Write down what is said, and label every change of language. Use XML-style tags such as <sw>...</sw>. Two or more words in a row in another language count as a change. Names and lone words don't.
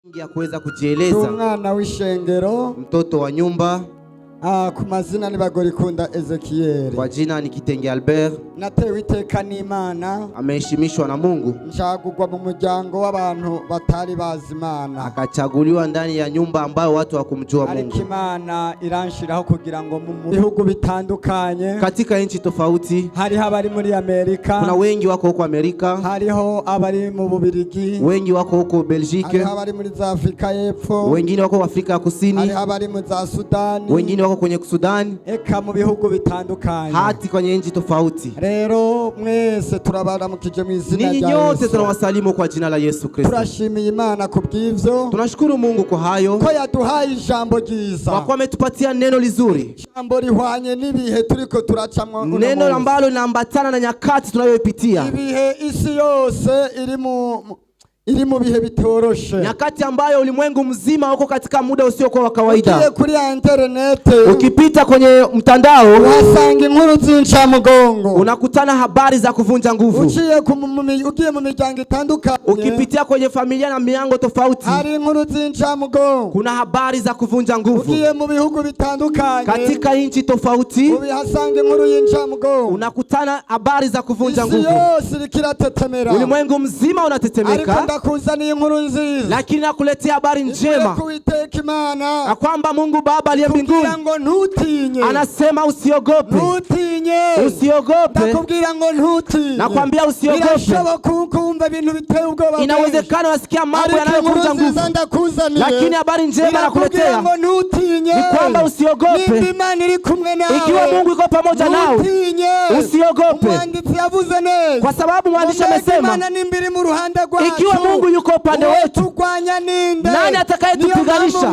<sw>ya kuweza kujieleza.</sw> <rn>Umwana w'ishengero,</rn> <sw>mtoto wa nyumba.</sw> <rn>Ku mazina ni Bagorikunda Ezekiel.</rn> <sw>Kwa jina ni Kitenge Albert.</sw> <rn>Natewe iteka n'Imana.</rn> <sw>Ameheshimishwa na Mungu.</sw> <rn>Nshagurwa mu muryango w'abantu batari bazi Imana.</rn> <sw>Akachaguliwa ndani ya nyumba ambayo watu hawakumjua Mungu.</sw> <rn>Ariko Imana iranshiraho kugira ngo mu bihugu bitandukanye,</rn> <sw>katika nchi tofauti,</sw> <rn>hariho abari muri Amerika,</rn> <sw>kuna wengi wako huko Amerika,</sw> <rn>hariho abari mu Bubirigi,</rn> <sw>wengi wako huko Belgique,</sw> <rn>hariho abari muri za Afrika y'Epfo,</rn> <sw>wengine wako Afrika ya Kusini,</sw> <rn>hariho abari mu za Sudani,</rn> <sw>wengine wako kwenye Sudan,</sw> <rn>eka mu bihugu bitandukanye,</rn> <sw>hati kwenye nchi tofauti.</sw> <rn>Rero mwese turabaramukije mu izina rya Yesu.</rn> <sw>Ninyi nyote tunawasalimu kwa jina la Yesu Kristo.</sw> <rn>Turashimiye Imana kubw'ivyo.</rn> <sw>Tunashukuru Mungu kwa hayo.</sw> <rn>Ko yaduhaye ijambo ryiza.</rn> <sw>Kwa kuwa ametupatia neno lizuri.</sw> <rn>Ijambo rihwanye n'ibihe turiko turacamwa.</rn> <sw>Neno ambalo linaambatana na nyakati tunayopitia.</sw> <rn>Ibihe isi yose iri mu bihe bitoroshe.</rn> <sw>Nyakati ambayo ulimwengu mzima uko katika muda usiokuwa wa kawaida.</sw> <rn>Ukiye kuri internet,</rn> <sw>ukipita kwenye mtandao,</sw> <rn>uhasanga inkuru z'incamugongo.</rn> <sw>Unakutana habari za kuvunja nguvu.</sw> <rn>Ukiye mu miryango itandukanye,</rn> <sw>ukipitia kwenye familia na miango tofauti,</sw> <rn>hari inkuru z'incamugongo.</rn> <sw>Kuna habari za kuvunja nguvu.</sw> <rn>Ukiye mu bihugu bitandukanye,</rn> <sw>katika nchi tofauti,</sw> <rn>ubihasanga inkuru y'incamugongo.</rn> <sw>Unakutana habari za kuvunja nguvu.</sw> <rn>Isi yose ikiratetemera.</rn> <sw>Ulimwengu mzima unatetemeka.</sw> <rn>Ndakuzaniye inkuru nziza,</rn> <sw>lakini nakuletea habari njema na kwamba Mungu Baba aliye mbinguni anasema usiogope.</sw> <rn>Ndakubwira ngo ntutinye.</rn> <sw>Nakwambia usiogope.</sw> <rn>Birashoboka kumva ibintu biteye ubwoba.</rn> <sw>Inawezekana wasikia mambo yanayovunja nguvu, lakini habari njema nakuletea ni kwamba usiogope. Ikiwa Mungu yuko pamoja nawe, usiogope. Kwa sababu mwandishi amesema, ikiwa Mungu yuko upande wetu, nani atakayetupiganisha?</sw>